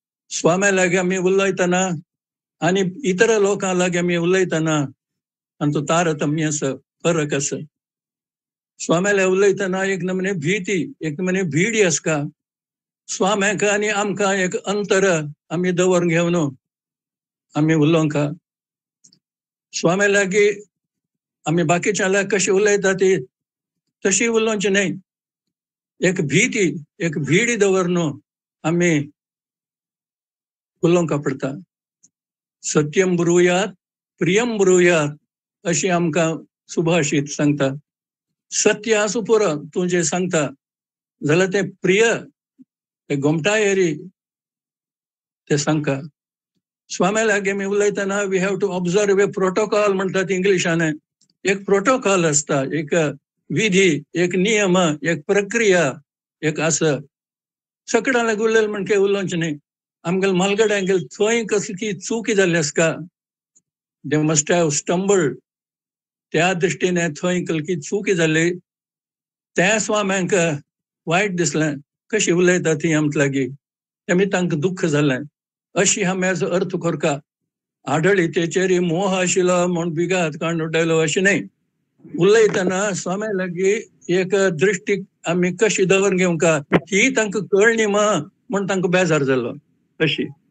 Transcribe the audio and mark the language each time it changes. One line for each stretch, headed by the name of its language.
Goan Konkani: स्वाम्या लागीं आमी उलयतना आनी इतर लोकां लागीं आमी उलयतना तांचो तारतम्य आसा फरक आसा. स्वाम्याला उलयतना एक नमुने भीती एक नमुने भीड आसका. स्वाम्याक आनी आमकां एक अंतर आमी दवरून घेवन आम्ही उलोवंक स्वामी लागी आम्ही बाकीच्या कशी उलयता ती तशी उलोवची नाही. एक भीडी दवरून आम्ही उलोवंक पडता.
Sanskrit: सत्यम ब्रुयात प्रियम ब्रुयात
Goan Konkani: अशी आमकां सुभाषीत सांगता. सत्य आसूं पुरो तूं जें सांगता जाल्यार तें प्रिय ते गोमटा एरी ते सांगता. स्वामी लागी आमी उलयतना
English: we have to observe a protocol
Goan Konkani: म्हणटात इंग्लिशान. एक प्रोटोकॉल असता, एक विधी, एक नियम, एक प्रक्रिया एक आसा. सकडां लागी उलयलें म्हण काही उलोवचें न्ही. आमगेल मालगड्यांक गेल थंय कसली चूक जाल्ली आसका.
English: They must have stumbled.
Goan Konkani: त्या दृश्टीने थंय कसली चूक जाल्ली. त्या स्वाम्यांक वायट दिसलें कशी उलयता ती आमचे लागीं. तेमी तांकां दुख्ख जालें. अशी आमी हेजो अर्थ करता. आडळितेचेर मोह आशिल्लो म्हूण बिगात काडून उडयलो अशें न्ही. उलयतना स्वाम्या लागीं एक दृश्टी आमी कशी दवरून घेवंका ही तांकां कळ्ळी म्हूण तांकां बेजार जालो अशी.